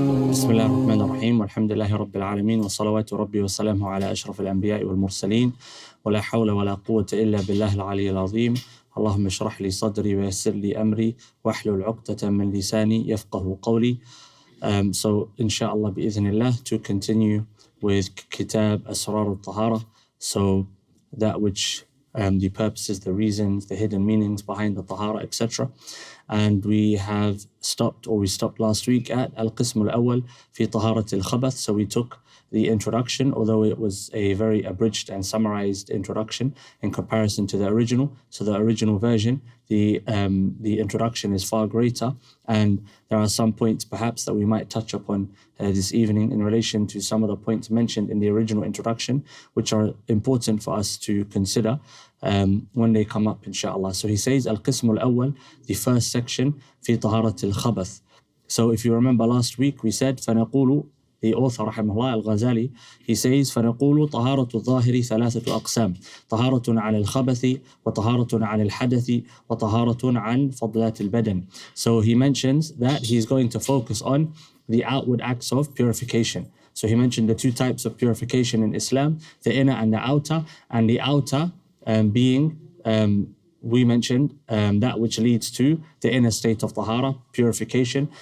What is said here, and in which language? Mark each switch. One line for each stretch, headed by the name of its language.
Arabic: بسم الله الرحمن الرحيم والحمد لله رب العالمين وصلوات ربي وسلامه على أشرف الأنبياء والمرسلين ولا حول ولا قوة إلا بالله العلي العظيم. اللهم اشرح لي صدري ويسر لي أمري واحلل عقدة من لساني يفقه قولي.
English: So inshallah bi'idhnillah, to continue with Kitab Asrar al-Tahara, so that which the purposes, the reasons, the hidden meanings behind the Tahara, etc. And we stopped last week at al-Qism al-Awwal fi Taharat al-Khabath. So we took the introduction, although it was a very abridged and summarized introduction in comparison to the original. So the original version, the introduction is far greater, and there are some points perhaps that we might touch upon this evening in relation to some of the points mentioned in the original introduction, which are important for us to consider when they come up, inshallah. So he says, Al-Qism al-Awwal, the first section, fi Taharat al-Khabath. So if you remember last week, we said,
Arabic: فَنَقُولُ,
English: the author, rahimahullah, al-Ghazali, he says,
Arabic: فَنَقُولُ طَهَارَةُ الظَّاهِرِ ثَلَاثَةُ أَقْسَامٍ طَهَارَةٌ عَنِ الْخَبَثِ وَطَهَارَةٌ عَنِ الْحَدَثِ وَطَهَارَةٌ عَنِ فَضْلَاتِ الْبَدَنِ.
English: So he mentions that he's going to focus on the outward acts of purification. So he mentioned the two types of purification in Islam, the inner and the outer, and the outer being, we mentioned that which leads to the inner state of tahara, purification.